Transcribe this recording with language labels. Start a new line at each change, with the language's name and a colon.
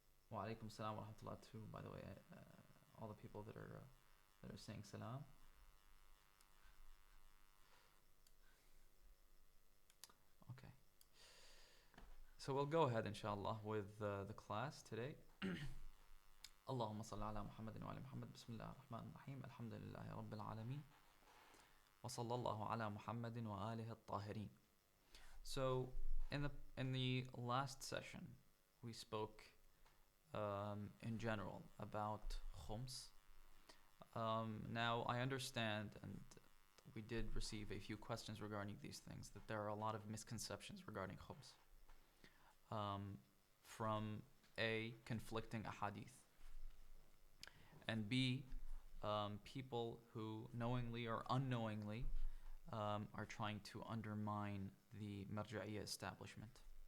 Arabic: Wa alaikum salam wa rahmatullah
English: too. By the way, all the people that are saying salam. Okay. So we'll go ahead, inshallah, with the class today.
Arabic: اللهم صل على محمد وعلى محمد بسم الله الرحمن الرحيم الحمد لله رب العالمين وصلى الله على محمد وآله الطاهرين.
English: So in the last session we spoke in general about Khums. Now I understand, and we did receive a few questions regarding these things, that there are a lot of misconceptions regarding Khums, from A, conflicting ahadith, and B, people who knowingly or unknowingly are trying to undermine the Marja'iyya establishment.